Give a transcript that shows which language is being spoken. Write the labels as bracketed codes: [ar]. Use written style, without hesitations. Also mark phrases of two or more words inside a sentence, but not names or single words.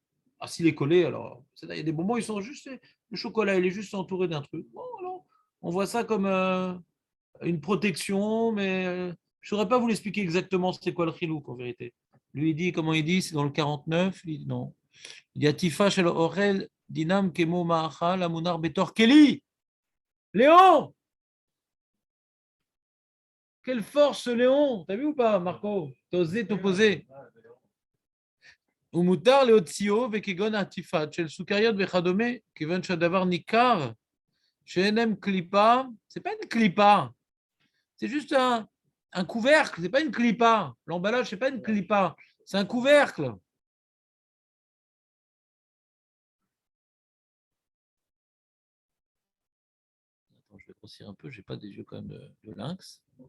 [fr] Ah, s'il est collé, alors, il y a des bonbons, ils sont juste, le chocolat, il est juste entouré d'un truc. Bon, alors, on voit ça comme une protection, mais je ne saurais pas vous l'expliquer exactement c'est quoi le chilouk en vérité. Lui, il dit, comment il dit, c'est dans le 49, il dit non. Il dit, [he] עטיפה של אוכל דינם כמו מאכל המונח בתוך כלי. [fr] Léon! Quelle force, Léon! T'as vu ou pas, Marco? T'as osé t'opposer. [he] ומותר להוציאו וכגון העטיפת של סוכריות וכדומה, כיוון שהדבר ניכר שאין הם קליפה, [fr] c'est pas une clipa, c'est juste un couvercle, c'est pas une clipa. L'emballage, c'est pas une clipa, c'est un couvercle. Attends, je vais grossir un peu, j'ai pas des yeux quand même de lynx.